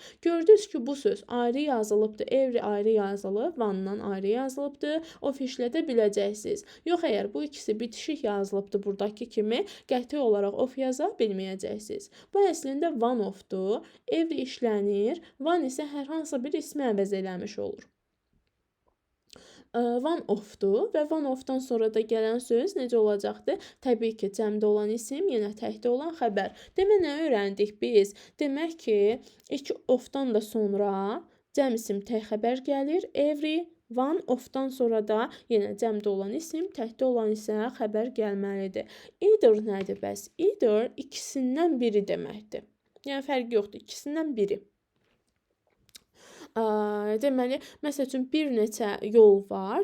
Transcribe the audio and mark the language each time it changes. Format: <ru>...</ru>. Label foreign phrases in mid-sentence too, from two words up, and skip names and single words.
<az>Gördünüz ki, bu söz ayrı yazılıbdır. Every ayrı yazılıb, one-dan ayrı yazılıbdır. Of işlədə biləcəksiniz. Yox, əgər bu ikisi bitişik yazılıbdır buradakı kimi, qəti olaraq of yaza bilməyəcəksiniz. Bu əslində</az> <en>one ofdur.</en> <az>Every işlənir, one isə hər hansı bir ismi əvəz eləmiş olur.</az> <en>one of-dur</en> <az>və</az> <en>one of-dan</en> <az>sonra da gələn söz necə olacaqdır? Təbii ki, cəmdə olan isim, yenə təkdə olan xəbər. Demək, nə öyrəndik biz? Demək ki, ilk of-dan da sonra cəm isim tək xəbər gəlir. Every,</az> <en>one of-dan</en> <az>sonra da yenə cəmdə olan isim, təkdə olan isə xəbər gəlməlidir. Either nədir bəs? Either ikisindən biri deməkdir. Yəni fərqi yoxdur, ikisindən biri. Deməli, məsəl üçün bir neçə yol var.</az>